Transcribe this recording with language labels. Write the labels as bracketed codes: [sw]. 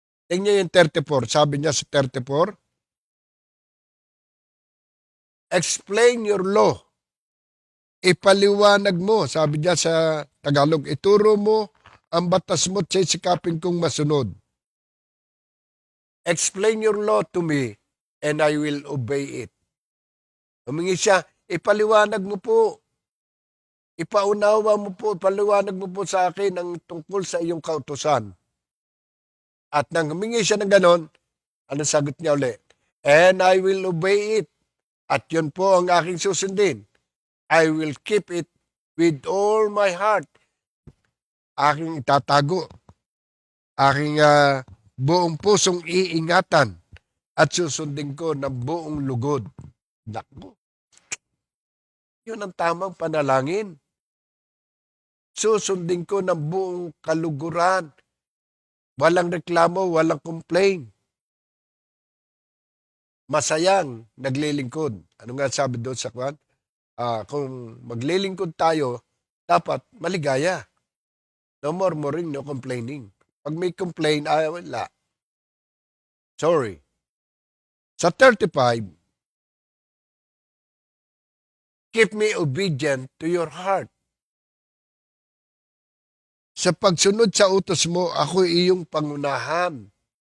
[tl] Tingnan yung 34, sabi niya sa 34, [en] explain your law. [tl] Ipaliwanag mo, sabi niya sa Tagalog, ituro mo ang batas mo at sisikapin kong masunod. [en] Explain your law to me and I will obey it. [tl] Humingi siya, ipaliwanag mo po. Ipaunawa mo po, ipaliwanag mo po sa akin ang tungkol sa iyong kautusan. At nang humingi siya ng ganon, ano sagot niya ulit? [en] And I will obey it. [tl] At yun po ang aking susundin. [en] I will keep it with all my heart. [tl] Aking itatago. Aking buong pusong iingatan at susundin ko ng buong lugod. Naku. Yun ang tamang panalangin. Susundin ko ng buong kaluguran. Walang reklamo, walang complain. Masayang naglilingkod. Ano nga sabi doon sa kwan? Kung maglilingkod tayo, dapat maligaya. [en] No murmuring, no complaining. [tl] Pag may complain, wala. [en] Sorry. Sa 35, keep me obedient to your heart. [tl] Sa pagsunod sa utos mo, ako iyong pangunahan.